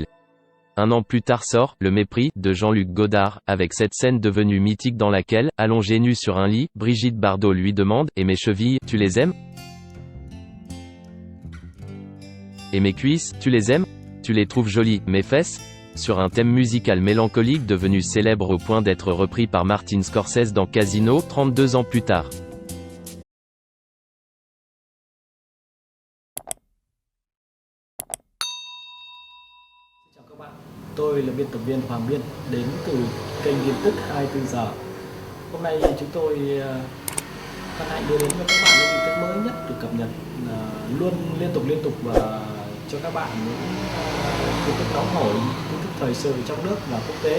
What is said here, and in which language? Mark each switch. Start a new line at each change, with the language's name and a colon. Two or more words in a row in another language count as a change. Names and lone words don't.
French: Un an plus tard sort « Le Mépris » de Jean-Luc Godard, avec cette scène devenue mythique dans laquelle, allongée nue sur un lit, Brigitte Bardot lui demande « Et mes chevilles, tu les aimes ? Et mes cuisses, tu les aimes ? Tu les trouves jolies, mes fesses ?» Sur un thème musical mélancolique devenu célèbre au point d'être repris par Martin Scorsese dans Casino, 32 ans plus tard.
Vietnamese: Chào các bạn, tôi là biên tập viên Hoàng Biên, đến từ kênh tin tức 24 giờ. Hôm nay chúng tôi hân hạnh đưa đến cho các bạn những tin tức mới nhất được cập nhật luôn liên tục và cho các bạn những tin tức nóng hổi, tin tức thời sự trong nước và quốc tế.